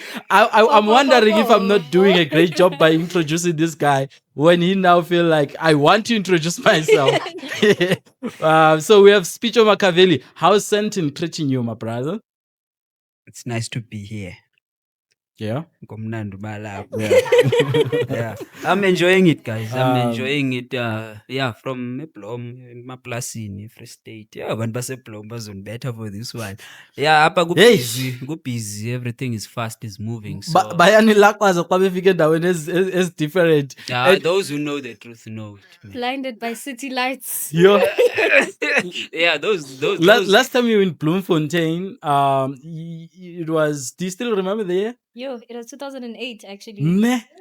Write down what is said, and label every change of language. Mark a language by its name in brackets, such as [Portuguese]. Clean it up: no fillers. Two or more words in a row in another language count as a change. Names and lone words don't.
[English] I'm wondering if I'm not doing a great job by introducing this guy when he now feel like I want to introduce myself. So we have Spijo Machiavelli. How's Sentin treating you, my brother? It's nice to be here. Yeah. [Xhosa] Ngomnandi balapho. [English] Yeah. I'm enjoying it, guys. I'm enjoying it. From Eblom, Maplasini, Free State. Yeah, [Xhosa] abantu baseBlom bazonibetha [English] for this one. [Xhosa] Yeah, apha busy. [English] Everything is fast, is moving. So [Xhosa] Bayanilakwaza xa befika endaweni [English] as different. those who know the truth know it. Man. Blinded by city lights. Yo. Yeah, those. Last time you were in Bloemfontein, it was. Do you still remember the year? Yo, it was 2008 actually.